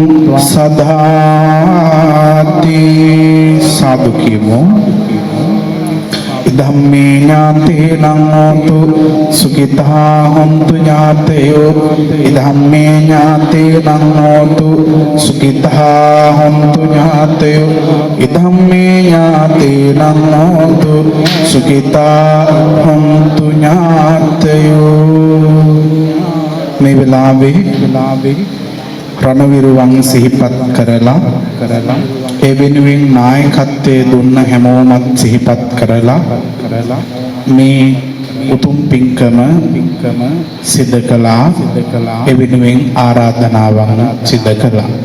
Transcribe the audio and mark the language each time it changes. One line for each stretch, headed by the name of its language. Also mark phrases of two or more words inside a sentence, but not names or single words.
Sinhala: සදාති සාදු කියමු
Pali: ධම්මේ ඥාතේනං හෝතු සුඛිතා හොන්තු ඥාතයෝ ධම්මේ ඥාතේනං හෝතු සුඛිතා හොන්තු ඥාතයෝ ධම්මේ ඥාතේනං හෝතු සුඛිතා හොන්තු ඥාතයෝ
Sinhala: මේ වෙලාවේ රණවිරුවන් සිහිපත් කරලා ඒ වෙනුවෙන් නායකත්වයේ දුන්න හැමෝමත් සිහිපත් කරලා මේ උතුම් පින්කම සිද්ධ කළා ඒ වෙනුවෙන් ආරාධනාවන් සිද්ධ කළා